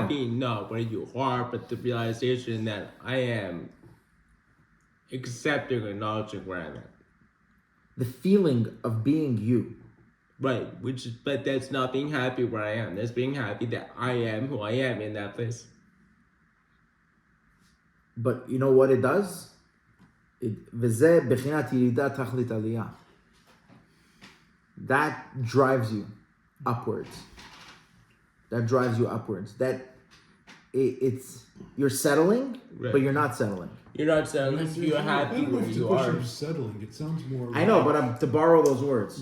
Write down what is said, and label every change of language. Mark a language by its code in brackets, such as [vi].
[en] Happy, not where you are, but the realization that I am accepting and acknowledging where I'm at. The feeling of being you. Right, but that's not being happy where I am. That's being happy that I am who I am in that place. But you know what it does? [he] וזה בחינת ירידה תכלית עלייה. [en] That drives you upwards. That drives you upwards. It's you're settling, right. But you're not settling. You're not settling. You're happy where you are. Settling. It sounds more. I know, but I'm to borrow those words.